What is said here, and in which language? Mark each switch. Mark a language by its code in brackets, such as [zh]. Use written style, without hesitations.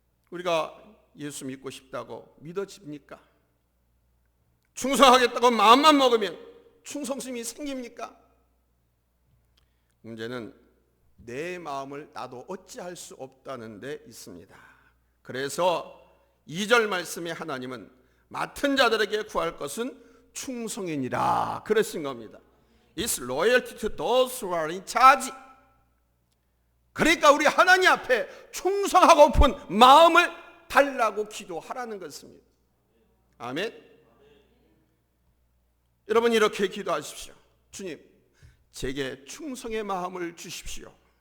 [ko] 우리가 예수 믿고 싶다고 믿어집니까? 충성하겠다고 마음만 먹으면 충성심이 생깁니까? 문제는 내 마음을 나도 어찌할 수 없다는 데 있습니다. 그래서 2절 말씀에 하나님은 맡은 자들에게 구할 것은 충성이니라 그러신 겁니다. [en] It's loyalty to those who are in charge. [ko] 그러니까 우리 하나님 앞에 충성하고픈 마음을 달라고 기도하라는 것입니다. 아멘. 여러분 이렇게 기도하십시오. 주님, 제게 충성의 마음을 주십시오.